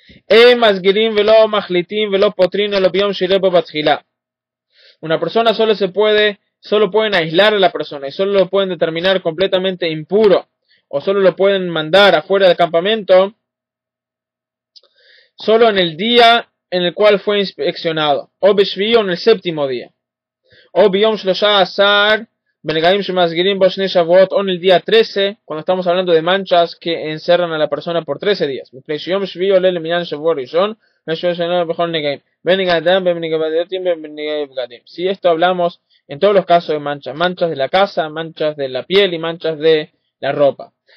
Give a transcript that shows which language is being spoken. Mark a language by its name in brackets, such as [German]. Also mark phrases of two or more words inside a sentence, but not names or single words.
[Spanish] Una persona solo pueden aislar a la persona y solo lo pueden determinar completamente impuro o solo lo pueden mandar afuera del campamento solo en el día en el cual fue inspeccionado, o beshvi, o en el séptimo día, o [Hebrew] ביום שלושה עשר בנגעים שמסגירים בו שני שבועות, [Spanish] o en el día 13 cuando estamos hablando de manchas que encerran a la persona por 13 días. Si esto hablamos en todos los casos de manchas, manchas de la casa, manchas de la piel y manchas de la ropa.